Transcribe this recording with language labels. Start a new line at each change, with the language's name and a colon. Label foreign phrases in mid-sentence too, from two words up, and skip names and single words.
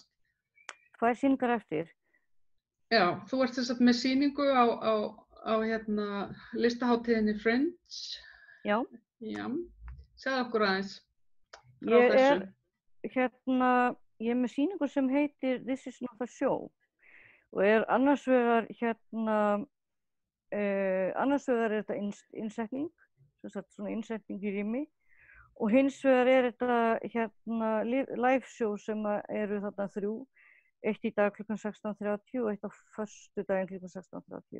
Icelandic: Hvað sýningar eftir? Já, þú ert með sýningu á listahátíðinni Friends. Já. Já, segðu okkur aðeins frá þessu. Ég er með sýningu sem heitir This is not a show og annars vegar er þetta innsetning, svona innsetning í rými og hins vegar þetta
English: live show
Icelandic: sem eru þarna 3, eitt í dag klukkan 16:30 og eitt á föstudaginn klukkan 16:30.